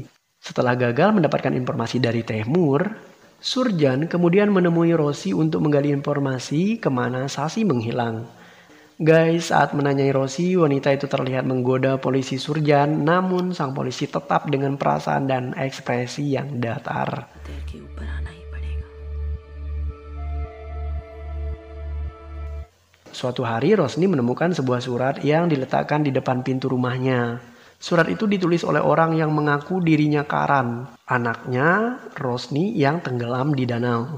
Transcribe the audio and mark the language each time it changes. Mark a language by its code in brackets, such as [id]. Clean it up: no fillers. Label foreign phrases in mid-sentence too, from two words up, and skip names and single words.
[id] Setelah gagal mendapatkan informasi dari Tehmur, Surjan kemudian menemui Rosi untuk menggali informasi kemana Sasi menghilang. Guys, saat menanyai Rosi, wanita itu terlihat menggoda polisi Surjan, namun sang polisi tetap dengan perasaan dan ekspresi yang datar. [hi] देर के ऊपर आना ही पड़ेगा। [id] Suatu hari Rosni menemukan sebuah surat yang diletakkan di depan pintu rumahnya. Surat itu ditulis oleh orang yang mengaku dirinya Karan, anaknya Rosni yang tenggelam di danau.